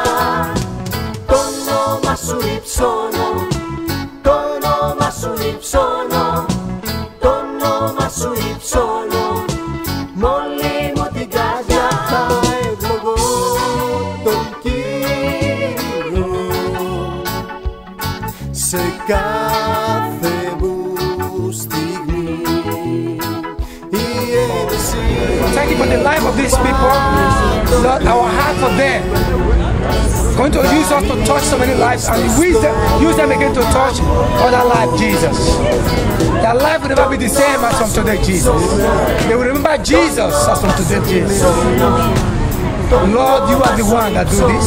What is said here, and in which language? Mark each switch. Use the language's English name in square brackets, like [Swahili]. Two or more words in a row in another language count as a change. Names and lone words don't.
[Greek] Το όνομα σου υψώνω, το όνομα σου υψώνω, το όνομα σου υψώνω, μ' όλη μου την καρδιά. Θα ευλογώ τον Κύριο σε κάθε μου στιγμή. Η ένεση. [English] Thank you for the life of these people. Lord, our heart for them. Going to use us to touch so many lives and use them again to touch other lives, Jesus. Their life will never be the same as from today, Jesus. They will remember Jesus as from today, Jesus. Lord, you are the one that do this.